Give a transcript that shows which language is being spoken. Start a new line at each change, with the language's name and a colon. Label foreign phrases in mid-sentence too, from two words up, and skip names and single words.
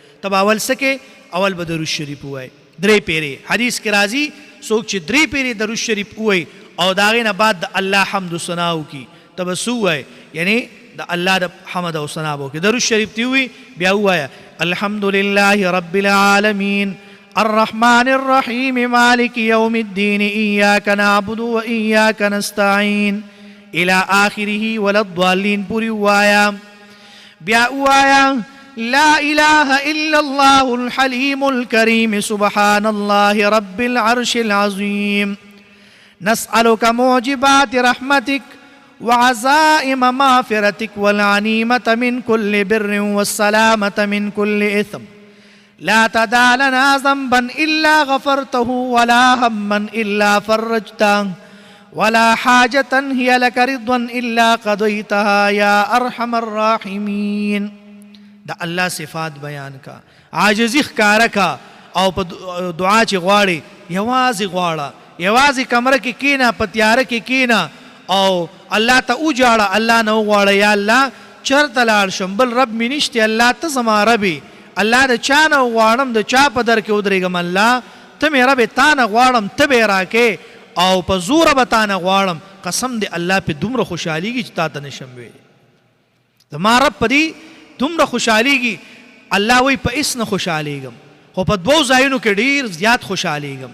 Pashto: تب اول سکه اول به درود شریف وای درې پیری حدیث کې راځي څوک چې درې پیری درود شریف وای او داغه نه بعد د الله حمد و ثنا وکي تب سو وای یعنی د الله د حمد او ثنا وکي درود شریف دی وی بیا وای
Arabic: الحمدلله رب العالمین الرحمن الرحیم مالک یوم الدین ایاک نعبد و ایاک نستعین الى آخره ولا الضالین
Pashto: پوری وایا. بیا وایا
Arabic: لا اله الا الله الحلیم الكریم سبحان الله رب العرش العظیم نسألك موجبات رحمتك وعزائم مغفرتك والغنیمة من كل بر والسلامة من كل إثم لا تدع لنا ذنبا إلا غفرته ولا هما إلا فرجته ولا حاجة هي لك رضا إلا قضيتها يا أرحم الراحمين.
Pashto: دا الله صفات بیان کا عاجزی ښکارا کا او په دعا چې غواړي یوازې غواړه یوازې کمره کې کینا په تیاره کې کینا او الله ته وجاړه الله نه غواړه یا الله چرته لاړ شم بل رب مې نشته الله ته زما ربي الله د چا نه غواړم د چا په در کې ودرېږم الله ته مې رب تا نه غواړم ته به راکې او په زوره به تا نه غواړم قسم دې الله په دومره خوشحالېږي چې تا ته نشم ویلی زما رب په دې دومره خوشحالېږي الله وایي په هېڅ نه خوشحالېږم خو په دوو ځایونو کې ډېر زیات خوشحالېږم.